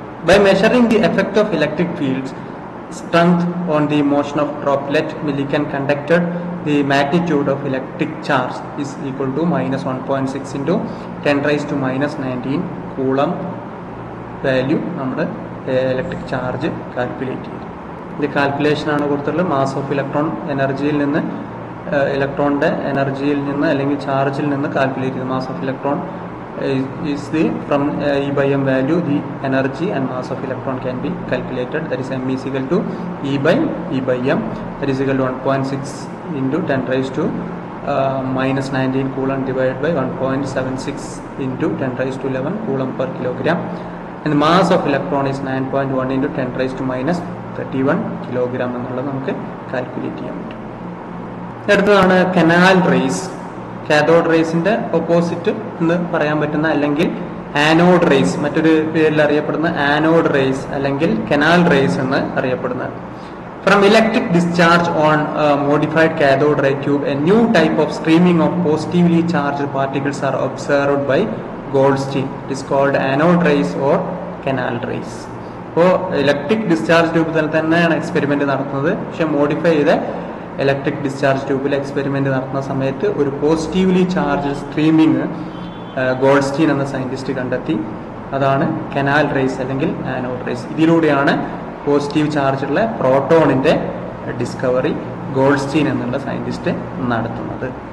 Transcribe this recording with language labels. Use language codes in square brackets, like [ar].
[en] By measuring the effect of electric fields strength on the motion of droplet, millikan conducted, the magnitude of electric charge is equal to -1.6 into 10⁻⁻19 coulomb [ml] value നമ്മൾ electric charge calculate ചെയ്യും. ഇത് calculation ആണ് കൊടുത്തിട്ടുള്ളത്. Mass of electron എനർജിയിൽ നിന്ന് ഇലക്ട്രോണിന്റെ എനർജിയിൽ നിന്ന് അല്ലെങ്കിൽ ചാർജിൽ നിന്ന് കാൽക്കുലേറ്റ് ചെയ്തു. [en] Mass of electron is the from E/m value the energy and mass of electron can be calculated. That is m is equal to E/m that is equal to 1.6 into 10⁻⁻19 coulomb divided by 1.76 into 10⁻11 coulomb per kilogram. And the mass of electron is 9.1 into 10⁻31 kilogram [ml] എന്നുള്ളത് നമുക്ക് calculate ചെയ്യാൻ പറ്റും. അടുത്തതാണ് canal raise. Cathode റേസിന്റെ opposite എന്ന് പറയാൻ പറ്റുന്ന അല്ലെങ്കിൽ anode raise, മറ്റൊരു പേരിൽ അറിയപ്പെടുന്ന ആനോഡ് റേസ് അല്ലെങ്കിൽ കനാൽ റേസ് എന്ന് അറിയപ്പെടുന്നത്. [en] From electric discharge on a modified cathode ray tube, a new type of streaming of positively charged particles are observed by Goldstein. It is called anode rays or canal rays. [ml] അപ്പോൾ electric discharge ട്യൂബിൽ തന്നെയാണ് experiment നടത്തുന്നത്. പക്ഷെ modify ചെയ്ത electric discharge ട്യൂബിൽ experiment നടത്തുന്ന സമയത്ത് ഒരു പോസിറ്റീവ്ലി ചാർജ് സ്ട്രീമിങ് ഗോൾഡ്സ്റ്റീൻ എന്ന സയന്റിസ്റ്റ് കണ്ടെത്തി. അതാണ് കനാൽ റേസ് അല്ലെങ്കിൽ ആനോഡ് റേസ്. ഇതിലൂടെയാണ് പോസിറ്റീവ് ചാർജുള്ള പ്രോട്ടോണിന്റെ ഡിസ്കവറി ഗോൾഡ്സ്റ്റീൻ എന്നുള്ള സയന്റിസ്റ്റ് നടത്തുന്നത്.